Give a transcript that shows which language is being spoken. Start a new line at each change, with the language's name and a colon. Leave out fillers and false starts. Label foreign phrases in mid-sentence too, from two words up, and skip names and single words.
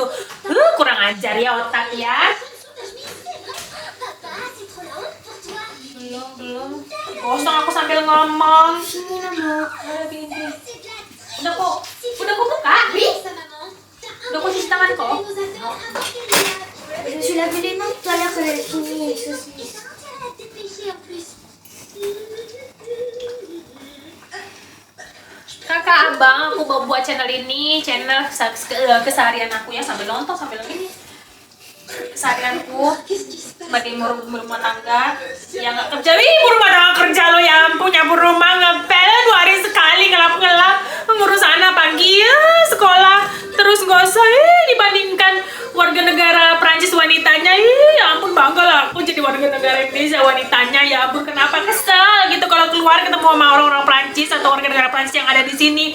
Indonesian: Kurang ajar ya otak ya. Belum. Kosong aku sambil ngomong. Udah kok buka, Bi. Udah kok cuci tangan kok.
French: Je me suis lavé les mains tout à l'heure quand j'avais fini les saucisses.
Indonesian: Kakak, abang, aku mau buat channel ini, channel keseharian aku ya, sambil nonton, sambil ini. Keseharianku sebagai ibu rumah tangga yang nggak kerja, ibu rumah tangga kerja lo ya ampun, nyapu rumah ngepel 2 hari sekali, ngelap ngurus anak pagi ya sekolah, terus nggak usah dibandingkan warga negara Prancis wanitanya, ya ampun bangga lah aku jadi warga negara Indonesia wanitanya, ya ampun kenapa kesel gitu kalau keluar ketemu sama orang-orang Prancis atau warga negara Prancis yang ada di sini.